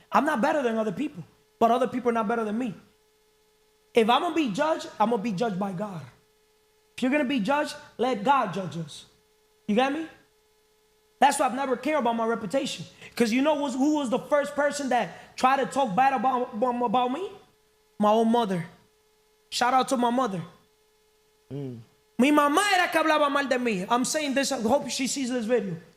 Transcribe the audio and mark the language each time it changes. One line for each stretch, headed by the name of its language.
English: I'm not better than other people, but other people are not better than me. If I'm gonna be judged, I'm gonna be judged by God. If you're gonna be judged, let God judge us. You got me? That's why I've never cared about my reputation. Because you know who was the first person that tried to talk bad about me? My own mother. Shout out to my mother.
Spanish: Mi mamá era que hablaba mal de mí.
English: I'm saying this, I hope she sees this video.